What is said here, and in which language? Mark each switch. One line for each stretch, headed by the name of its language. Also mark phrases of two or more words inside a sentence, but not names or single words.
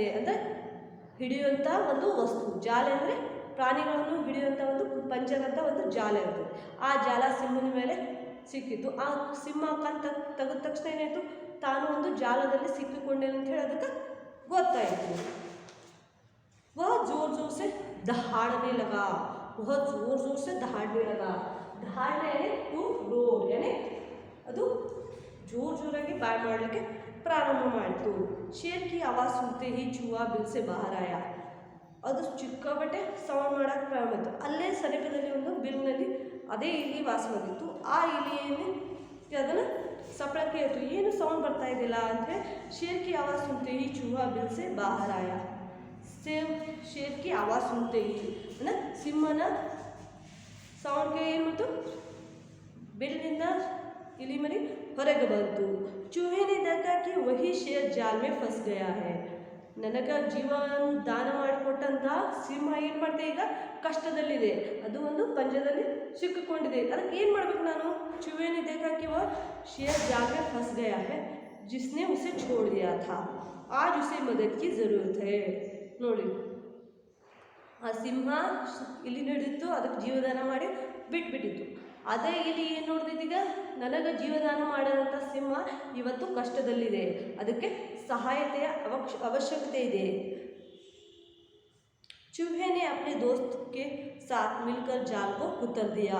Kannada: ಅಂದರೆ ಹಿಡಿಯುವಂಥ ಒಂದು ವಸ್ತು. ಜಾಲ ಅಂದರೆ ಪ್ರಾಣಿಗಳನ್ನು ಹಿಡಿಯುವಂಥ ಒಂದು ಪಂಜರಂಥ ಒಂದು ಜಾಲ ಇರ್ತದೆ. ಆ ಜಾಲ ಸಿಂಹನ ಮೇಲೆ ಸಿಕ್ಕಿತು. ಆ ಸಿಂಹ ತೆಗೆದ ತಕ್ಷಣ ಏನಾಯಿತು? ತಾನು ಒಂದು ಜಾಲದಲ್ಲಿ ಸಿಕ್ಕಿಕೊಂಡೆ ಅಂತ ಹೇಳಿ ಅದಕ್ಕೆ ಗೊತ್ತಾಯಿತು.
Hindi: वह जोर जोर से दहाड़ने लगा. दहाड़ने यानी
English: to roar,
Kannada: यानी ಅದು ಜೋರ್ ಜೋರಾಗಿ ಬಾಯ್ ಮಾಡಲಿಕ್ಕೆ ಪ್ರಾರಂಭ ಮಾಡಿತು.
Hindi: शेर की आवाज़ सुनते ही चूहा बिल से बाहर आया.
Kannada: ಅದು ಚಿಕ್ಕಬಟ್ಟೆ ಸೌಂಡ್ ಮಾಡೋಕ್ಕೆ ಪ್ರಾರಂಭ ಆಯಿತು. ಅಲ್ಲೇ ಸಮೀಪದಲ್ಲಿ ಒಂದು ಬಿಲ್ನಲ್ಲಿ ಅದೇ ಇಲಿ ವಾಸವಾಗಿತ್ತು. ಆ ಇಲಿಯಲ್ಲಿ ಅದನ್ನು ಸಪ್ಪಳ ಕೇಳಿತು, ಏನು ಸೌಂಡ್ ಬರ್ತಾ ಇದೆಯಲ್ಲ ಅಂದರೆ.
Hindi: शेर की आवाज़ सुनते ही चूहा बिल से बाहर आया. शेर की आवाज़ सुनते ही
Kannada: ಅಂದರೆ ಸಿಂಹನ ಸೌಂಡ್ಗೆ ಏನು ಬಂತು? ಬಿಲ್ನಿಂದ ಇಲಿ ಮರಿ ಹೊರಗೆ ಬಂತು.
Hindi: ಚೂಹೆನೆ देखा कि वही शेर जाल में फंस गया है.
Kannada: ನನಗೆ ಜೀವನ ದಾನ ಮಾಡಿಕೊಟ್ಟಂಥ ಸಿಂಹ ಏನು ಮಾಡಿದೆ? ಈಗ ಕಷ್ಟದಲ್ಲಿದೆ, ಅದು ಒಂದು ಪಂಜದಲ್ಲಿ ಸಿಕ್ಕಿಕೊಂಡಿದೆ. ಅದಕ್ಕೆ ಏನು ಮಾಡಬೇಕು ನಾನು?
Hindi: ಚೂಹೆನೆ देखा कि वह शेर जाल में फंस गया है जिसने उसे छोड़ दिया था. आज उसे मदद की ज़रूरत है.
Kannada: ನೋಡಿ, ಆ ಸಿಂಹ ಇಲಿ ಹಿಡಿದಿತ್ತು, ಅದಕ್ಕೆ ಜೀವದಾನ ಮಾಡಿ ಬಿಟ್ಬಿಟ್ಟಿತ್ತು. ಅದೇ ಇಲಿ ಏನು ನೋಡ್ತಿದ್ದೀಗ? ನನಗೆ ಜೀವದಾನ ಮಾಡಿದಂಥ ಸಿಂಹ ಇವತ್ತು ಕಷ್ಟದಲ್ಲಿದೆ, ಅದಕ್ಕೆ ಸಹಾಯತೆಯ ಅವಶ್ಯಕತೆ ಇದೆ.
Hindi: चूहे ने अपने दोस्त के साथ मिलकर जाल को उतार दिया.